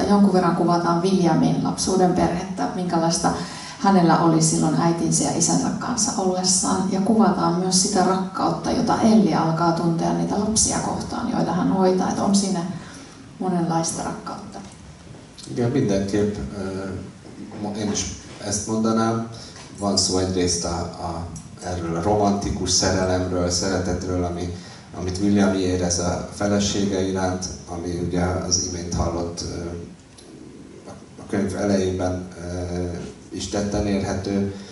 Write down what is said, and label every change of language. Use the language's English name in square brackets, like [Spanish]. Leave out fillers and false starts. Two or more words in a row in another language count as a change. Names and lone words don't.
[Finnish] Jonkun verran kuvataan Williamin lapsuuden perhettä, minkälaista hänellä oli silloin äitinsä ja isänsä kanssa ollessaan. Ja kuvataan myös sitä rakkautta, jota Elli alkaa tuntea niitä lapsia kohtaan, joita hän hoitaa. Että on siinä monenlaista rakkautta. [Hungarian] Ja mindenképp én is ezt mondanám, van szó egyrészt erről a romantikus szerelemről, szeretetről, amit William érez a felesége iránt, ami ugye az imént hallott a könyv elejében is tetten érhető.